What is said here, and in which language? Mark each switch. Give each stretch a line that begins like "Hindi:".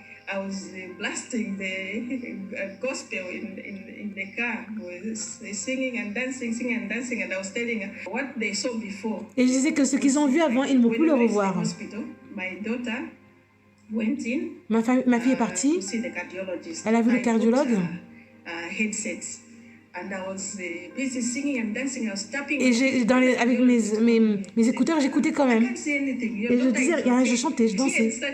English: I was blasting the gospel in the car, singing and dancing, and I was telling her what they saw before.
French: Et je disais que ce qu'ils ont vu avant, ils ne vont plus le revoir.
English: My daughter went in.
French: Ma fille est partie. Elle a vu le cardiologue.
English: Headsets. And I was busy singing and dancing. I was tapping.
French: Et avec mes écouteurs, j'écoutais quand même. Et je disais rien, je chantais, je dansais.